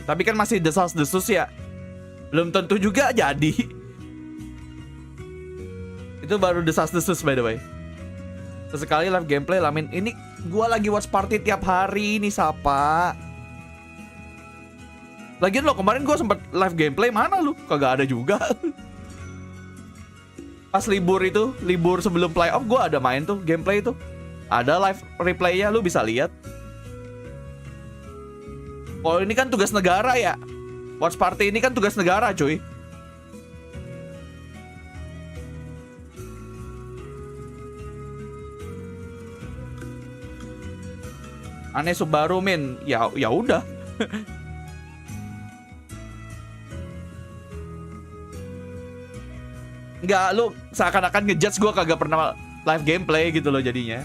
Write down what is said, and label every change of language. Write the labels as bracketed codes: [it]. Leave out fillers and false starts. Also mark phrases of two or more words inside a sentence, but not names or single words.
[id] Tapi kan masih desas-desus ya. Belum tentu juga jadi. Itu baru desas-desus [en] by the way. [id] Sesekali [en] live gameplay [id] Lamin. Ini gua lagi [en] watch party [id] tiap hari nih Sapa. Lagian lo kemarin gua sempet [en] live gameplay, [id] mana lu? Kagak ada juga. Pas libur itu, libur sebelum playoff gua ada main tuh gameplay itu. Ada [en] live replaynya, [id] lu bisa lihat. Oh ini kan tugas negara ya. [en] Watch party [id] ini kan tugas negara cuy. Aneh Subaru min. Ya udah. Enggak, lu seakan-akan ngejudge gue kagak pernah [en] live gameplay [id] gitu loh jadinya.